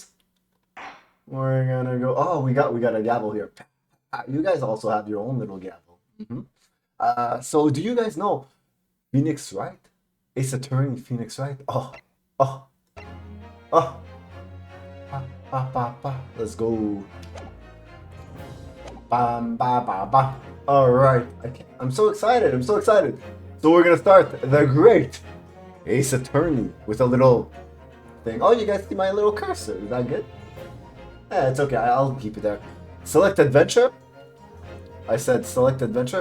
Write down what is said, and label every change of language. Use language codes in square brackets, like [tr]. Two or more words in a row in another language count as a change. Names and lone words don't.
[en] We're gonna go. Oh, we got a gavel here. You guys also have your own little gavel. So do you guys know Phoenix Wright? Ace Attorney Phoenix Wright. Oh. Let's go. Bam, ba, ba, ba. All right. I'm so excited. So we're gonna start the great Ace Attorney with a little thing. Oh, you guys see my little cursor? Is that good? Yeah, it's okay. I'll keep it there. Select adventure. I said select adventure.